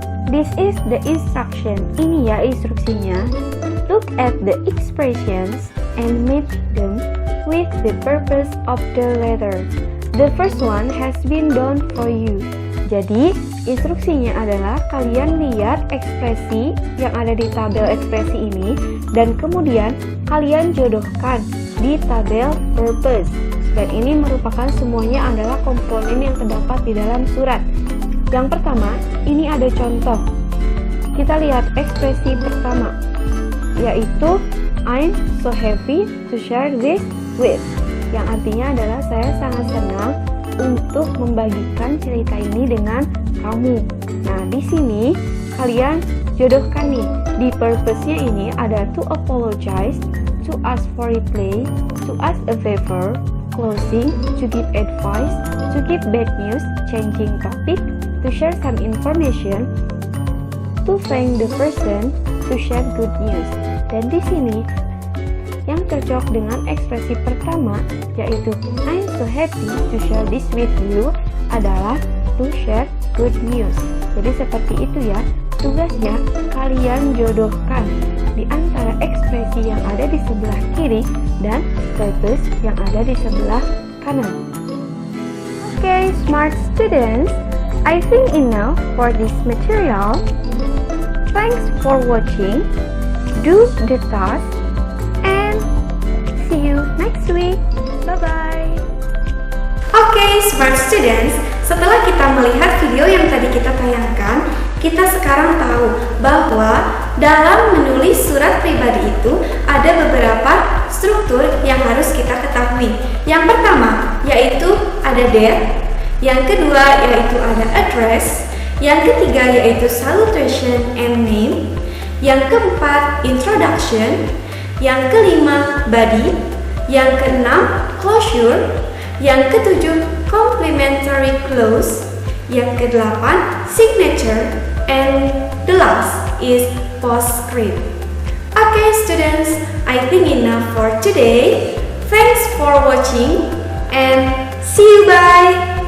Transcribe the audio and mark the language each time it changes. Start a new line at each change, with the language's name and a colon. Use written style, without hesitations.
English: This is the instruction.
Indonesian: Ini ya instruksinya.
English: Look at the expressions and match them with the purpose of the letter. The first one has been done for you.
Indonesian: Jadi, instruksinya adalah kalian lihat ekspresi yang ada di tabel ekspresi ini dan kemudian kalian jodohkan di tabel purpose. Dan ini merupakan semuanya adalah komponen yang terdapat di dalam surat. Yang pertama, ini ada contoh. Kita lihat ekspresi pertama, yaitu
English: I'm so happy to share this with.
Indonesian: Yang artinya adalah saya sangat senang untuk membagikan cerita ini dengan kamu. Nah, di sini kalian jodohkan nih. Di purpose-nya ini ada
English: to apologize, to ask for reply, to ask a favor, closing, to give advice, to give bad news, changing topic, to share some information, to thank the person, to share good news.
Indonesian: Dan di sini yang cocok dengan ekspresi pertama yaitu
English: I'm so happy to share this with you
Indonesian: adalah
English: to share good news.
Indonesian: Jadi seperti itu ya. Tugasnya kalian jodohkan di antara ekspresi yang ada di sebelah kiri dan purpose yang ada di sebelah kanan.
English: Okay, smart students, I think enough for this material. Thanks for watching. Do the task and see you next week. Bye-bye.
Indonesian: Oke, smart students, setelah kita melihat video yang tadi kita tayangkan, kita sekarang tahu bahwa dalam menulis surat pribadi itu ada beberapa struktur yang harus kita ketahui. Yang pertama yaitu ada date, yang kedua yaitu ada address, yang ketiga yaitu salutation and name, yang keempat introduction, yang kelima body, yang keenam closure, yang ketujuh complimentary clause, yang kedelapan signature,
English: and the last is postscript. Okay students, I think enough for today. Thanks for watching and see you bye.